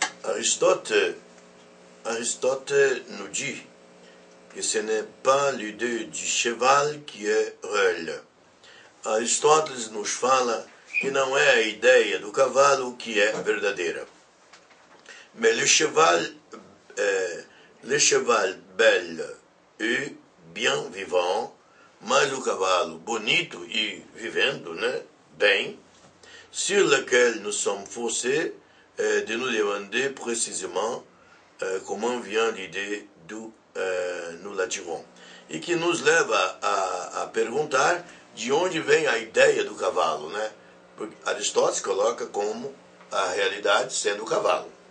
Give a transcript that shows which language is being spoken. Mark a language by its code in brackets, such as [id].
[fr] Aristote nous dit que ce n'est pas l'idée du cheval qui est réelle. [pt] Aristóteles nos fala que não é a ideia do cavalo que é verdadeira. [fr] Mais le cheval bel et bien vivant, [pt] mas o cavalo bonito e vivendo, né, bem, [fr] sur lequel nous sommes forcés de nous demander précisément comment vient l'idée d'où nous l'attirons. [pt] E que nos leva a perguntar de onde vem a ideia do cavalo, né? Porque Aristóteles coloca como a realidade sendo o cavalo.